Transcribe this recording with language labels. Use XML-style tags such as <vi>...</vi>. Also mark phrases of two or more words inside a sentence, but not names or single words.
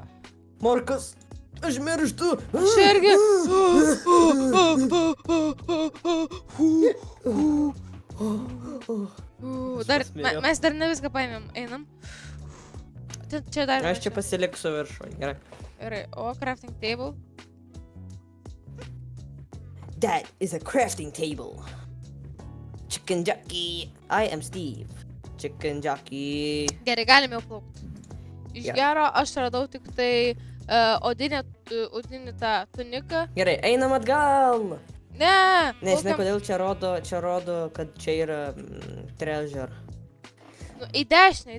<lt>Morkas. Aš mirštu. Aš irgi. Dar, mes dar ne viską paėmėm. Einam. Čia dar. Aš čia pasiliksiu viršui. Gerai. Gerai, o</lt> <en>crafting table. That is a crafting table. Chicken jockey. I am Steve. Chicken jockey.</en> <lt>Gerai, galime jau plaukti. Iš Gerai. gero aš radau tik tai odinį tą tuniką. Gerai, einam atgal. Ne! Nežinai, plaukiam- kodėl čia rodo, kad čia yra treasure. Nu, į dešinę.</lt>